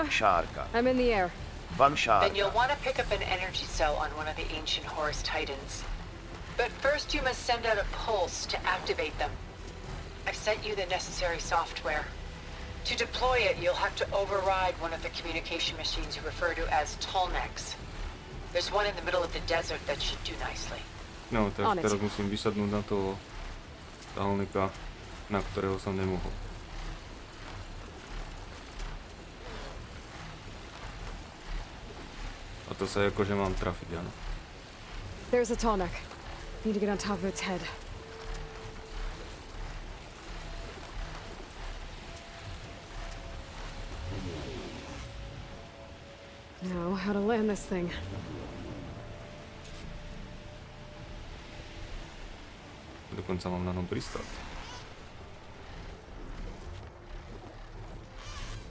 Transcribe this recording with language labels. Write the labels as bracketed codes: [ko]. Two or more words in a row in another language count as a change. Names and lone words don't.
[en] Shaarka. I'm in the air. Van Then Shaarka. you'll want to pick up an energy cell on one of the ancient Horus Titans. But first you must send out a pulse to activate them. I've sent you the necessary software. To deploy it, you'll have to override one of the communication machines you refer to as Tolnecs. There's one in the middle of the desert that should do nicely. [sk] No, tak teraz musím vysadnúť na toho stálnika, na ktorého som nemohol. A to sa akože mám trafiť, áno. [en] There's a Tolnec. Need to get on top of its head. Now, how to land this thing. [sk] Dokonca mám na ňom pristáť.